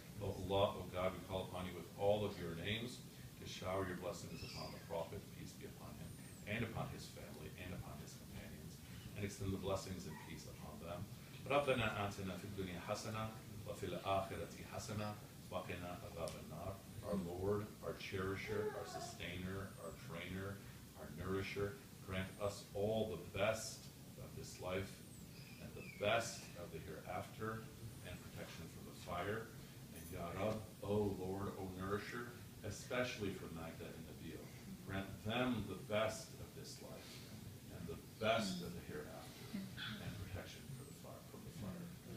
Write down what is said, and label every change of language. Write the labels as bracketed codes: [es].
[en] Oh Allah, oh God, we call upon you with all of your names to shower your blessings upon the Prophet, peace be upon him, and upon his family, and upon his companions, and extend the blessings and peace upon them. [ar] ربنا آتنا في الدنيا حسنة وفي الآخرة حسنة وقنا عذاب النار. [en] Our Lord, our cherisher, our sustainer, our trainer, our nourisher, grant us all the best of this life and the best of the hereafter and protection from the fire. And Ya Rab, O Lord, O nourisher, especially for Magda and Nabil, grant them the best of this life and the best of the hereafter and protection for the fire, from the fire.